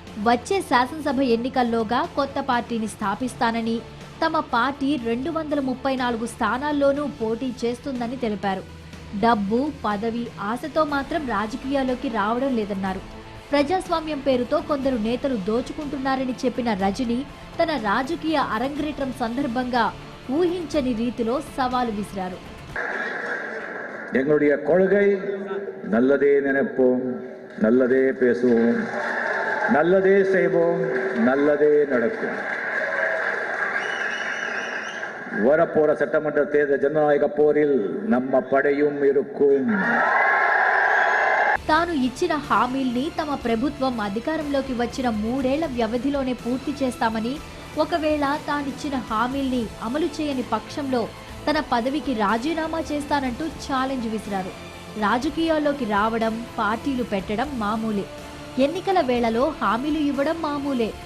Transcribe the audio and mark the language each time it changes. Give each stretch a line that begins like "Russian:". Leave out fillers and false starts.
Telugu: వచ్చే శాసనసభ ఎన్నికల్లోగా కొత్త పార్టీని స్థాపిస్తానని, తమ పార్టీ 234 స్థానాల్లోనూ పోటీ చేస్తుందని తెలిపారు. డబ్బు, పదవి ఆశతో మాత్రం రాజకీయాల్లోకి రావడం లేదన్నారు. ప్రజాస్వామ్యం పేరుతో కొందరు నేతలు దోచుకుంటున్నారని చెప్పిన రజనీ తన రాజకీయ అరంగేట్రం సందర్భంగా ఊహించని రీతిలో సవాలు విసిరారు.
Tamil: எங்களுடைய கொள்கை நல்லதே நினைப்போம், நல்லதே பேசுவோம், நல்லதே செய்வோம், நல்லதே நடக்கும். வரப்போற சட்டமன்ற தேர்தல் ஜனநாயக போரில் நம்ம படையும் இருக்கும்.
Telugu: తాను ఇచ్చిన హామీల్ని తమ ప్రభుత్వం అధికారంలోకి వచ్చిన 3 ఏళ్ల వ్యవధిలోనే పూర్తి చేస్తామని, ఒకవేళ తానిచ్చిన హామీల్ని అమలు చేయని పక్షంలో తన పదవికి రాజీనామా చేస్తానంటూ ఛాలెంజ్ విసిరారు. రాజకీయాల్లోకి రావడం, పార్టీలు పెట్టడం మామూలే, ఎన్నికల వేళలో హామీలు ఇవ్వడం మామూలే.